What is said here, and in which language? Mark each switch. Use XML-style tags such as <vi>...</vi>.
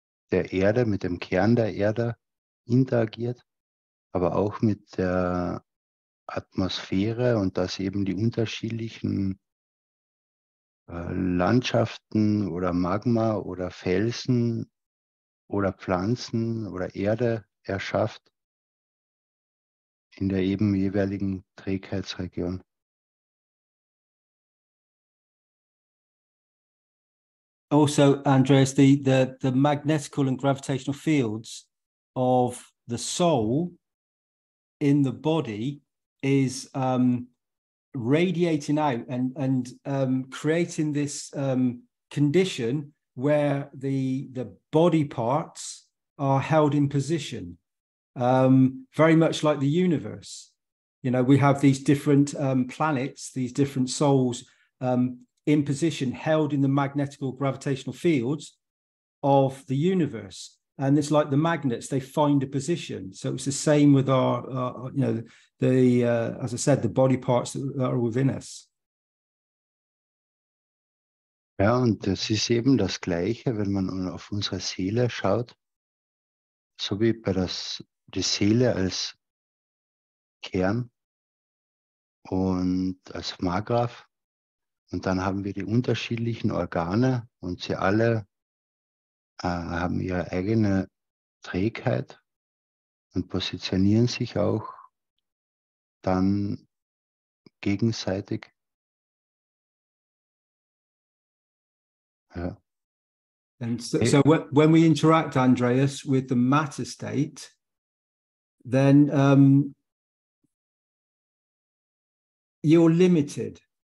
<de>der Erde, mit dem Kern der Erde interagiert, aber auch mit der Atmosphäre und dass eben die unterschiedlichen Landschaften oder Magma oder Felsen oder Pflanzen oder Erde erschafft in der eben jeweiligen Trägheitsregion.</de> <en>Also, Andreas, the magnetical and gravitational fields of the soul in the body is radiating out and creating this condition where the body parts are held in position, very much like the universe. We have these different planets, these different souls in position, held in the magnetical gravitational fields of the universe. And it's like the magnets, they find a position. So it's the same with our as I said, the body parts that are within us.</en> <de>Ja, und das ist eben das Gleiche, wenn man auf unsere Seele schaut, so wie die Seele als Kern und als Magrav. Und dann haben wir die unterschiedlichen Organe und sie alle haben ihre eigene Trägheit und positionieren sich auch dann gegenseitig. Ja.</de> <en>And so when we interact, Andreas, with the matter state, then you're limited.</en>